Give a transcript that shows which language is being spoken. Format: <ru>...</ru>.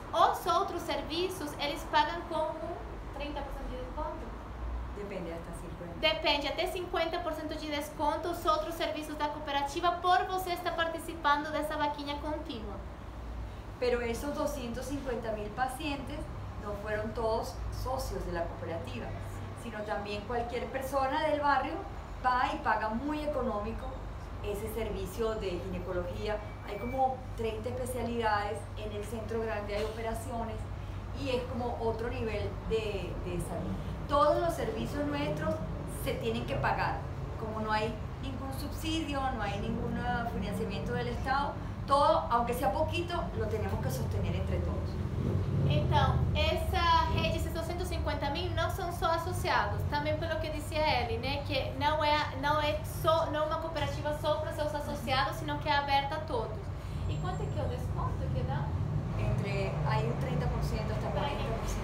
<pt>Os outros serviços, eles pagam com 30% de desconto? Depende, até 50%. Depende, até 50% de desconto os outros serviços da cooperativa por você estar participando dessa vaquinha contínua.</pt> <es>Pero esos 250.000 pacientes no fueron todos socios de la cooperativa, sino también cualquier persona del barrio va y paga muy económico ese servicio de ginecología. Hay como 30 especialidades, en el centro grande hay operaciones y es como otro nivel de salud. Todos los servicios nuestros se tienen que pagar, como no hay ningún subsidio, no hay ningún financiamiento del Estado, todo, aunque sea poquito, lo tenemos que sostener entre todos.</es> <pt>Então, essa rede, esses 250 mil, não são só associados, também pelo que disse a Eli, né, que não é uma cooperativa só para seus associados, sino que é aberta a todos. E quanto é que é o desconto que dá?</pt> <es>Hay un 30% hasta 40%.</es>